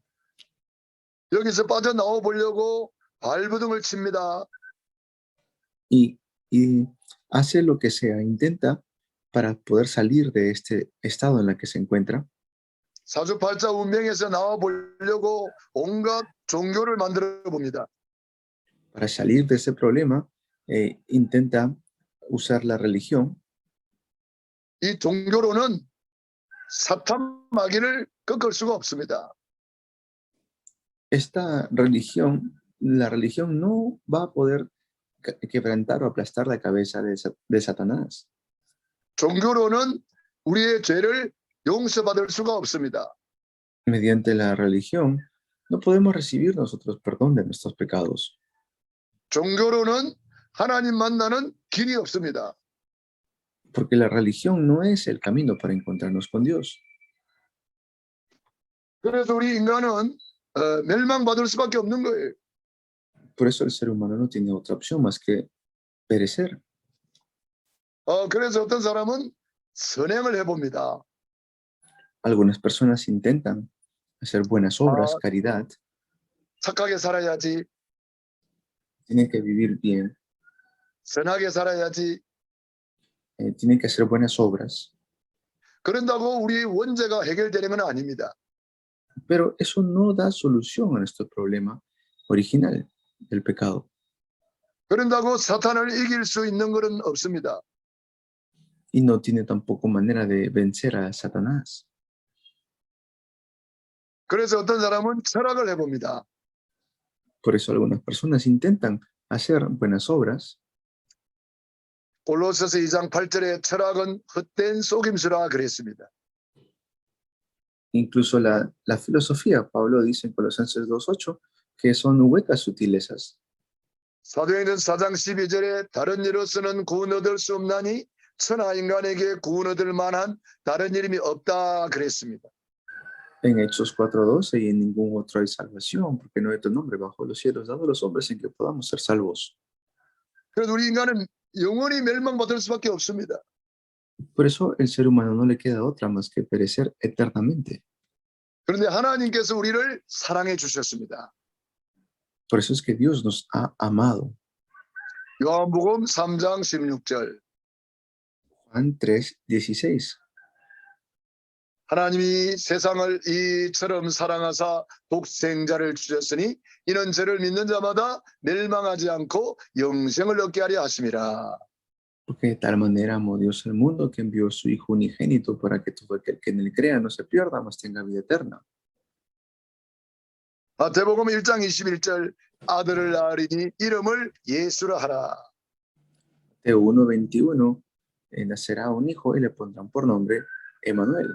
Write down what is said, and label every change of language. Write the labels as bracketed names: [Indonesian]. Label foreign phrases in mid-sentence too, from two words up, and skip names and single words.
[Korean] 여기서 빠져나와 보려고 발버둥을 칩니다. [Spanish] Y hace lo que sea, intenta para poder salir de este estado en el que se encuentra. [Korean] 사주팔자 운명에서 나와 보려고 온갖 종교를 만들어 봅니다. [Spanish] Para salir de ese problema, intenta usar la religión. [Korean] 이 종교로는 사탄 마귀를 꺾을 수가 없습니다. [Spanish] Esta religión, la religión no va a poder quebrantar o aplastar la cabeza de Satanás. [Korean] 종교로는 우리의 죄를 용서받을 수가 없습니다. [Spanish] Mediante la religión, no podemos recibir nosotros perdón de nuestros pecados. [Korean] 종교로는 하나님 만나는 길이 없습니다. [Spanish] Porque la religión no es el camino para encontrarnos con Dios. [Korean] 그래서 우리 인간은 멸망받을 수밖에 없는 거예요. [Spanish] Por eso el ser humano no tiene otra opción más que perecer. [Korean] 그래서 어떤 사람은 선행을 해봅니다. [Spanish] Algunas personas intentan hacer buenas obras, caridad, [Korean] 착하게 살아야지, [Spanish] tienen que vivir bien, [Korean] 선하게 살아야지. [Spanish] tienen que hacer buenas obras, [Korean] 그런다고 우리 원죄가 해결되는 건 아닙니다. [Spanish] pero eso no da solución a nuestro problema original del pecado. [Korean] 그런다고 사탄을 이길 수 있는 것은 없습니다. [Spanish] Y no tiene tampoco manera de vencer a Satanás. [Korean] 그래서 어떤 사람은 철학을 해봅니다. [Spanish] Por eso algunas personas intentan hacer buenas obras. [Korean] 골로새서 2장 8절에 철학은 헛된 속임수라 그랬습니다. [Spanish] Incluso la filosofía, Pablo dice en Colosenses 2:8, que son huecas sutilezas. [Korean] 사도행전 4장 12절에 다른 일로서는 구원 얻을 수 없나니 천하 인간에게 구원 얻을 만한 다른 이름이 없다 그랬습니다. [Spanish] En Hechos 4:12, y en ningún otro hay salvación, porque no hay otro nombre bajo los cielos dado a los hombres en que podamos ser salvos. [Korean] 그래서 우리 인간은 영원히 멸망받을 수밖에 없습니다. [Spanish] Por eso el ser humano no le queda otra más que perecer eternamente. [Korean] 그런데 하나님께서 우리를 사랑해 주셨습니다. [Spanish] Por eso es que Dios nos ha amado. [Korean] 요한복음 3장 16절. [Spanish] Juan 3:16. [Korean] 하나님이 세상을 이처럼 사랑하사 독생자를 주셨으니 이는 저를 믿는 자마다 멸망하지 않고 영생을 얻게 하려 하심이라. [Spanish] Porque de tal manera amó Dios al mundo que envió a su Hijo unigénito para que todo aquel que en él crea no se pierda, mas tenga vida eterna. [Korean] 마태복음 1장 21절 아들을 낳으리니 이름을 예수라 하라. [Spanish] Mateo 1:21, nacerá un hijo y le pondrán por nombre Emmanuel.